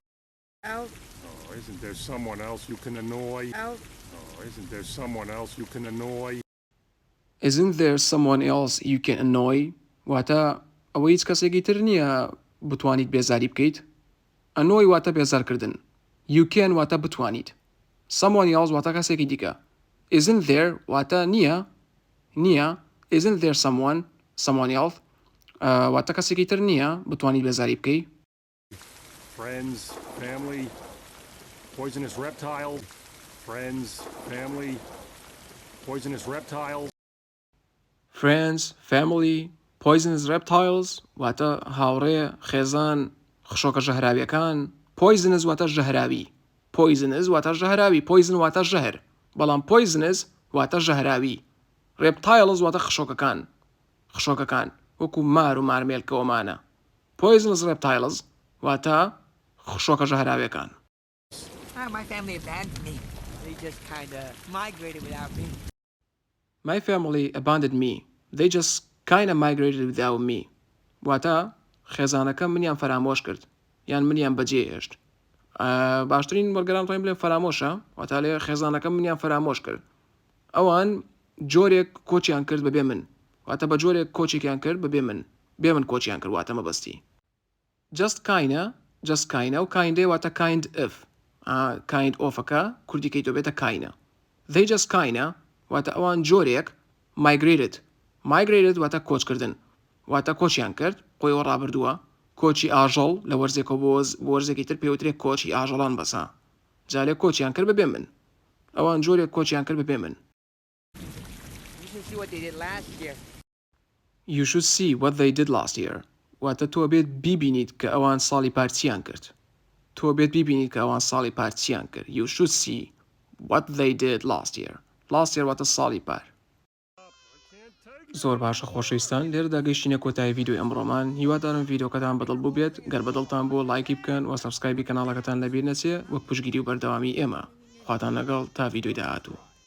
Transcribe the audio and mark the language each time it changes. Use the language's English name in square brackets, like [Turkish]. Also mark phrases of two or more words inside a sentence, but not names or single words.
[English] Isn't there someone else you can annoy? Isn't there someone else you can annoy? Isn't there someone else you can annoy? [Central Kurdish] واتە ئەوە هیچ کەسێکی تر نییە بتوانیت بێزاری بکەیت annoy واتە بێزارکردن [English] you can [Central Kurdish] واتە بتوانیت [English] someone else [Central Kurdish] واتە کەسێکی دیکە [English] isn't there [Central Kurdish] واتە نییە [English] isn't there someone else [Central Kurdish] واتە کەسێکی تر نییە بتوانیت بێزاری بکەیت [English] Friends, family, poisonous reptiles. Friends, family, poisonous reptiles. Friends, family, poisonous reptiles [Central Kurdish] واتە هاوڕێ خێزان خشۆکە ژەهراویەکان poisonous واتە ژەهراوی poisonous واتە ژەهراوی poison واتە ژەهر بەڵام poisonous واتە ژەهراوی reptiles واتە خشۆکەکان وەکو مار و مارمێلکەوەمانە [English] poisonous reptiles [Central Kurdish] واتە خشۆکە ژەهراویەکان [English] My family abandoned me. They just kind of migrated without me. My family abandoned me. They just kind of migrated without me. [Central Kurdish] واتە خێزانەکە منیان فرامۆش کرد یان منیان بەجێ هێشت باشترین وەرگەران توانین بڵێن فرامۆشە واتە لێ خێزانەکە منیان فرامۆش کرد ئەوان جۆرێک کۆچیان کرد بەبێ من واتە بە جۆرێک کۆچێکیان کرد بێ من کۆچیان کرد واتە مەبەستی [English] just kind [Central Kurdish] و kindێ واتە [English] kind of kind of [Central Kurdish] ەکە کوردیکەی تۆ بێتە کاینە [English] they just kinda [Central Kurdish] واتە ئەوان جۆرێک migrated واتە کۆچکردن واتە کۆچیان کرد خۆیەوە ڕابردووە کۆچی ئاژەڵ لە وەرزێکەوە بۆ وەرزێکی تر پێوترێت کۆچی ئاژەڵان بەسا جالێ کۆچیان کرد بەبێ من ئەوان جۆرێک کۆچیان کرد بەبێ من [English] You should see what they did last year [Central Kurdish] واتە تۆ بێت بیبینیت کە ئەوان ساڵی پارچیان کرد [English] You should see what they did last year [Central Kurdish] واتە ساڵی پار زۆر باشە خۆشەویستان لێرەدا گەیشتینە کۆتایی ڤیدیۆی ئەمڕۆمان هیوادارم ڤیدیۆکەتان بەدڵ بوو بێت گەر بەدڵتان بۆ لایکی بکەن و سەبسکرایبی کەناڵەکەتان لەبیر نەچێ وەک پشگیری و بەردەوامی ئێمە خواتان لەگەڵ تا ڤیدیۆی داهاتوو